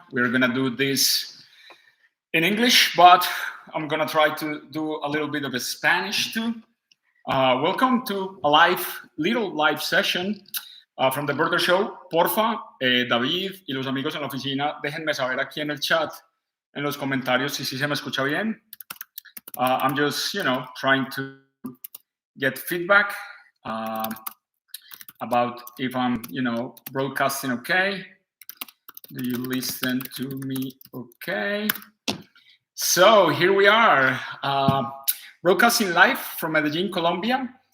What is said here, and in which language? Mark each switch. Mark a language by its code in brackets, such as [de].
[en] We're gonna do this in English, but I'm gonna try to do a little bit of a Spanish too. Welcome to a little live session from the Birder Show. [es] Porfa, David y los amigos en la oficina, déjenme saber aquí en el chat, en los comentarios, si sí se me escucha bien. [en] I'm just, trying to get feedback. About if I'm, broadcasting okay. Do you listen to me okay? So here we are, broadcasting live from Medellin, Colombia.